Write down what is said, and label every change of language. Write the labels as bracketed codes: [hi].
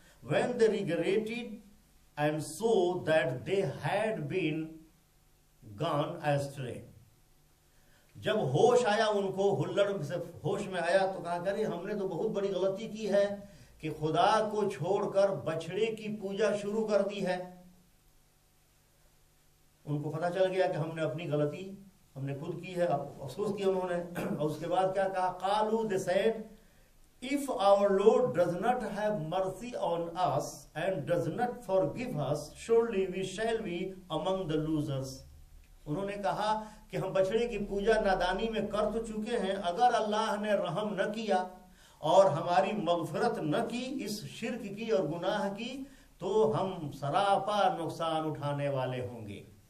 [en] When they regretted and saw that they had been gone astray، [ur] جب ہوش آیا ان کو، ہلڑ سے ہوش میں آیا تو کہا کہ ہم نے تو بہت بڑی غلطی کی ہے کہ خدا کو چھوڑ کر بچڑے کی پوجا شروع کر دی ہے. ان کو پتہ چل گیا کہ ہم نے اپنی غلطی ہم نے خود کی ہے. افسوس کیا انہوں نے. اور اس کے بعد کیا کہا؟ [en] قالوا، they said, if our Lord does not have mercy on us and does not forgive us, surely we shall be among the losers. [ur] انہوں نے کہا کہ ہم بچڑے کی پوجا نادانی میں کر تو چکے ہیں، اگر اللہ نے رحم نہ کیا اور ہماری مغفرت نہ کی اس شرک کی اور گناہ کی تو ہم سراپا نقصان اٹھانے والے ہوں گے.